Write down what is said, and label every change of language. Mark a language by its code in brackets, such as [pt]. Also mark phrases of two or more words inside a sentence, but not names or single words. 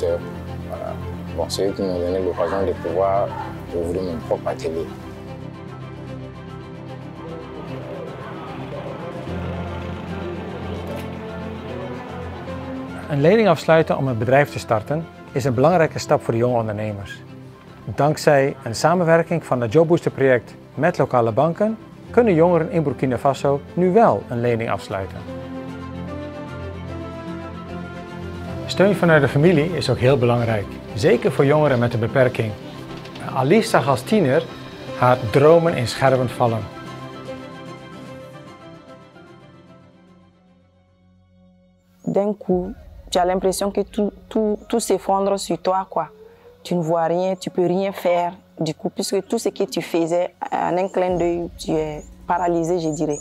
[fr] Voilà. Bon, c'est eux qui m'ont donné l'occasion de pouvoir ouvrir mon propre atelier. [nl] Een lening afsluiten om een bedrijf te starten is een belangrijke stap voor de jonge ondernemers. Dankzij een samenwerking van het JobBoost-project met lokale banken kunnen jongeren in Burkina Faso nu wel een lening afsluiten. Steun vanuit de familie is ook heel belangrijk, zeker voor jongeren met een beperking. Alice zag als tiener haar dromen in scherven vallen. [fr] D'un coup, tu as l'impression que tout s'effondre sur toi, quoi. Tu ne vois rien, tu peux rien faire. Du coup, puisque tout ce que tu faisais, en un clin d'œil, tu es paralysé, je dirais.